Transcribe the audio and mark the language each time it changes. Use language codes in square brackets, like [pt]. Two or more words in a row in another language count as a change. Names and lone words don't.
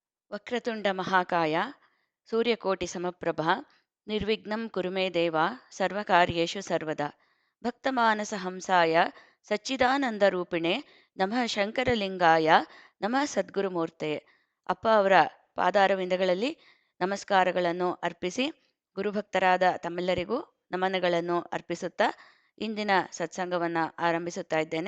[sa] ವಕ್ರತುಂಡ ಮಹಾಕಾಯ ಸೂರ್ಯಕೋಟಿ ಸಮಪ್ರಭ ನಿರ್ವಿಘ್ನಂ ಕುರು ಮೇ ದೇವ ಸರ್ವಕಾರ್ಯೇಷು ಸರ್ವದಾ ಭಕ್ತಮಾನಸ ಹಂಸಾಯ ಸಚ್ಚಿದಾನಂದರೂಪಿಣೆ ನಮಃ ಶಂಕರಲಿಂಗಾಯ ನಮಃ ಸದ್ಗುರುಮೂರ್ತೆ. [kn] ಅಪ್ಪ ಅವರ ಪಾದಾರವಿಂದಗಳಲ್ಲಿ ನಮಸ್ಕಾರಗಳನ್ನು ಅರ್ಪಿಸಿ ಗುರುಭಕ್ತರಾದ ತಮ್ಮೆಲ್ಲರಿಗೂ ನಮನಗಳನ್ನು ಅರ್ಪಿಸುತ್ತಾ ಇಂದಿನ ಸತ್ಸಂಗವನ್ನು ಆರಂಭಿಸುತ್ತಾ ಇದ್ದೇನೆ.